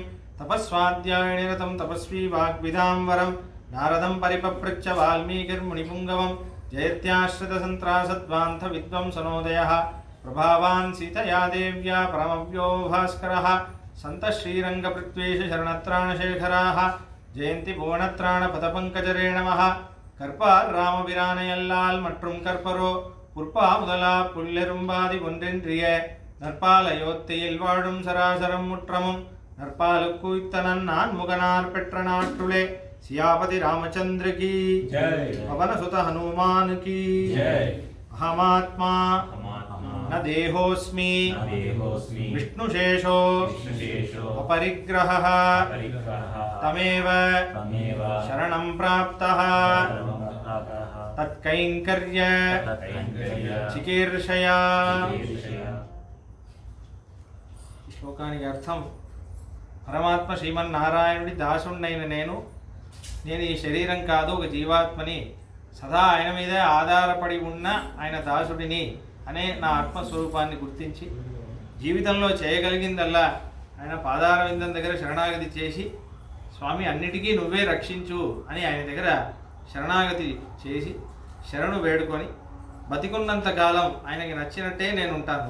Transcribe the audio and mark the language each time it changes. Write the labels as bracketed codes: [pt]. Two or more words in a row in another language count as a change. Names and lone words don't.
[sa] तपस्वाध्यायनिरतं तपस्वी वाग्विदां वरं नारदं परिपपृच्छ वाल्मीकिर्मुनिपुङ्गवं। जयत्याश्रितसन्त्रासध्वान्तविद्वंसनोदयः प्रभावान् सीतया देव्या परमव्यो भास्करः। सन्तः श्रीरङ्गपृथ्वीश शरणत्राणशेखराः जयन्ति भुवनत्राणपदपङ्कजरेणवः। [ta] கற்பார் ராமபிரானையல்லால் மற்றும் கற்பரோ புற்பா முதலா புல்லெரும்பாதி ஒன்றென்றிய நற்பால் அயோத்தியில் வாழும் சராசரம் முற்றமும் நற்பாலுக்குய்த்தனன் நான் முகனார் பெற்ற நாட்டுளே [hi] सियापति रामचंद्र की जय। पवन सुत हनुमान की जय। [sa] अहमात्मा न देहोस्मि विष्णुशेषो अपरिग्रहः तमेव शरणं प्राप्तः तत्कैंकर्य चिकीर्षया। [te] శ్లోకానికి అర్థం, పరమాత్మ శ్రీమన్నారాయణుడి దాసుణ్ణైన నేను ఈ శరీరం కాదు, ఒక జీవాత్మని, సదా ఆయన మీదే ఆధారపడి ఉన్న ఆయన దాసుడిని అనే నా ఆత్మస్వరూపాన్ని గుర్తించి జీవితంలో చేయగలిగిందల్లా ఆయన పాదార విందం దగ్గర శరణాగతి చేసి, స్వామి అన్నిటికీ నువ్వే రక్షించు అని ఆయన దగ్గర శరణాగతి చేసి శరణు వేడుకొని బతికున్నంత కాలం ఆయనకి నచ్చినట్టే నేను ఉంటాను.